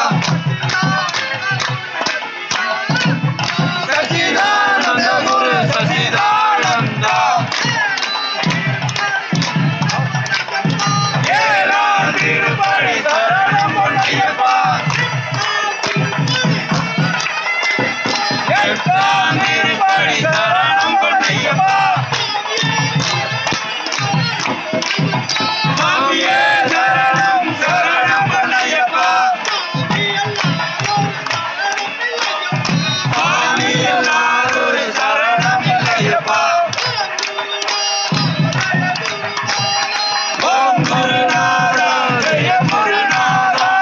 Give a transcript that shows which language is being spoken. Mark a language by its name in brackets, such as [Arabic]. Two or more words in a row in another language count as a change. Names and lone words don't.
[Sanskrit] सच्चिदानंद गुरु सच्चिदानंद [Tamil] ஏழாம் திருப்படி சரணம் அய்யப்பா எட்டாம் திருப்படி சரணம் அய்யப்பா சுவாமியே சரணம் சரணம் அய்யப்பா சுவாமியே சரணம் அய்யப்பா स्वामिये शरणम अय्यप्पा [Sanskrit] ओम गुरुनाथ जय गुरुनाथ